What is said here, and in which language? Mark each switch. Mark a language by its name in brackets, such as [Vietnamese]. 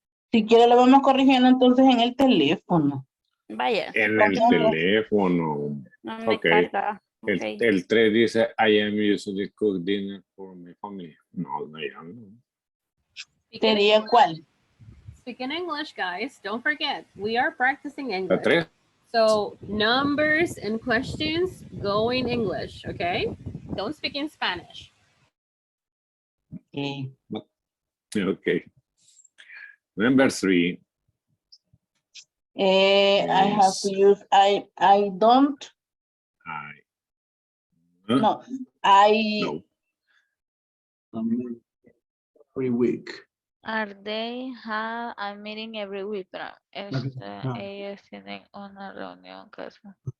[Spanish] Si quiere lo vamos corrigiendo entonces en el teléfono. Vaya. En el teléfono. No me [English] Ok. [Spanish] carga. Okay. El 3 dice, [English] I am usually cook dinner for my family. [Spanish] No, no, ya no. ¿Sería cuál? [English] Speak in English, guys. Don't forget, we are practicing [Spanish] La [English] English. 3. So numbers and questions go in English, okay? Don't speak in Spanish. Okay. Okay. Number 3. I have to use I don't. No, I. No. Every week. Are they have a meeting every week? [Spanish] Pero ellos tienen una reunión casual.